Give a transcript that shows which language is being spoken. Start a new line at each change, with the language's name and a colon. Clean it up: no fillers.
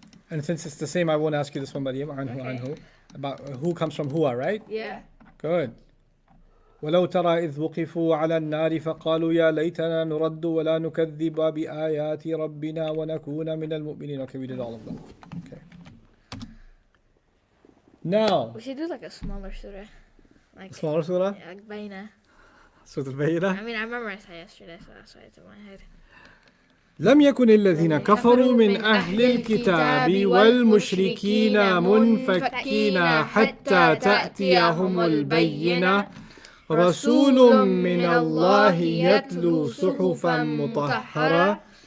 English: And since it's the same, I won't ask you this one, Maryam.
Arabic: عنه.
English: About who comes from Hua, right? Yeah. Good.
Arabic: ولو ترى إذ وقفوا على النار فقالوا يا ليتنا نرد ولا نكذب بآيات ربنا ونكون من المؤمنين.
English: Okay, we did all of them. Okay. Now, We should do like a smaller surah. Like smaller surah. yeah, like Baina. Surah I Al-Bayyinah. mean, I memorized that yesterday, so that's why it's in my head.
Arabic: لم يكن الذين كفروا من أهل الكتاب والمشركين منفكين حتى تأتيهم البينة رسول من الله يتلو صحفا مطهرة